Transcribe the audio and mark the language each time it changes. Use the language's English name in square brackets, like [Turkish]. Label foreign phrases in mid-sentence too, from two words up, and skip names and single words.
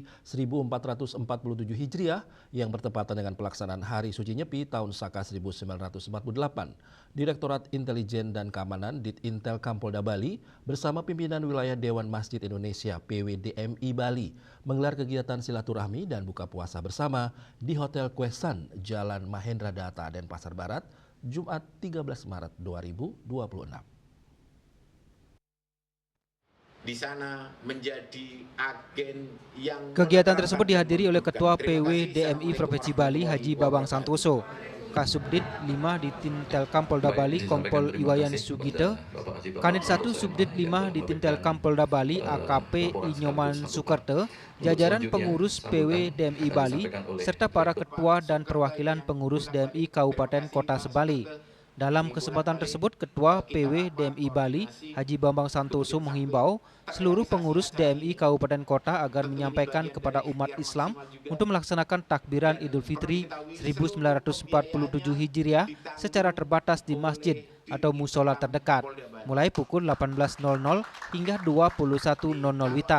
[Indonesian] 1447 Hijriah yang bertepatan dengan pelaksanaan Hari Suci Nyepi tahun Saka 1948, Direktorat Intelijen dan Keamanan Ditintel Kampolda Bali bersama pimpinan wilayah Dewan Masjid Indonesia (PWDMI) Bali menggelar kegiatan silaturahmi dan buka puasa bersama di Hotel Kwesan, Jalan Mahendra Data, Denpasar Barat, Jumat 13 Maret 2026. Di sana menjadi agen yang Kegiatan tersebut dihadiri oleh Ketua PWDMI Provinsi Bali Haji Babang Santoso, Kasubdit 5 Ditintelkam Polda Bali Kompol Iwayan Sugite, Kanit 1 Subdit 5 Ditintelkam Polda Bali AKP Inyoman Sukerte, jajaran pengurus PWDMI Bali, serta para ketua dan perwakilan pengurus DMI Kabupaten Kota Sebali. Dalam kesempatan tersebut, Ketua PWDMI Bali, Haji Bambang Santoso menghimbau seluruh pengurus DMI Kabupaten Kota agar menyampaikan kepada umat Islam untuk melaksanakan takbiran Idul Fitri 1947 Hijriah secara terbatas di masjid atau musola terdekat, mulai pukul 18.00 hingga 21.00 WITA.